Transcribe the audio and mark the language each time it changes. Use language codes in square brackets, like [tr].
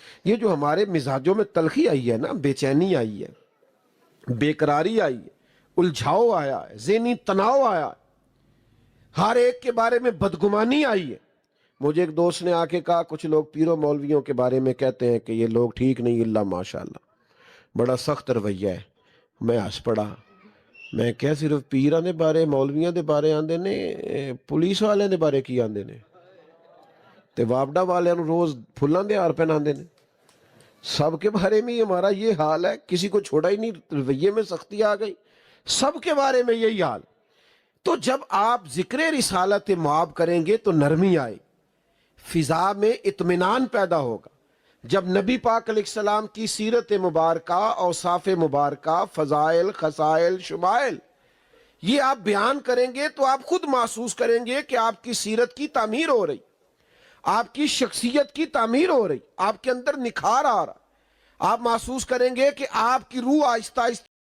[ur] یہ جو ہمارے مزاجوں میں تلخی آئی ہے نا، بے چینی آئی ہے، بے قراری آئی ہے، الجھاؤ آیا ہے، ذہنی تناؤ آیا ہے، ہر ایک کے بارے میں بدگمانی آئی ہے۔ مجھے ایک دوست نے آ کے کہا کچھ لوگ پیروں مولویوں کے بارے میں کہتے ہیں کہ یہ لوگ ٹھیک نہیں، اللہ ماشاءاللہ بڑا سخت رویہ ہے۔ [pa] میں ہس پڑا. میں کیا صرف پیراں دے بارے مولویاں دے بارے آندے نے, پولیس والے دے بارے کی آندے نے, تے وابڈا والے نو روز پھلاں دے ہار پہناندے نے. [ur] سب کے بارے میں ہمارا یہ حال ہے, کسی کو چھوڑا ہی نہیں, رویے میں سختی آ گئی, سب کے بارے میں یہی حال. تو جب آپ ذکر رسالت معاب کریں گے تو نرمی آئے, فضا میں اطمینان پیدا ہوگا. جب نبی پاک علیہ السلام کی سیرت مبارکہ, اوصاف مبارکہ, فضائل, خصائل, شمائل یہ آپ بیان کریں گے تو آپ خود محسوس کریں گے کہ آپ کی سیرت کی تعمیر ہو رہی, آپ کی شخصیت کی تعمیر ہو رہی, آپ کے اندر نکھار آ رہا. آپ محسوس کریں گے کہ آپ کی روح آہستہ آہستہ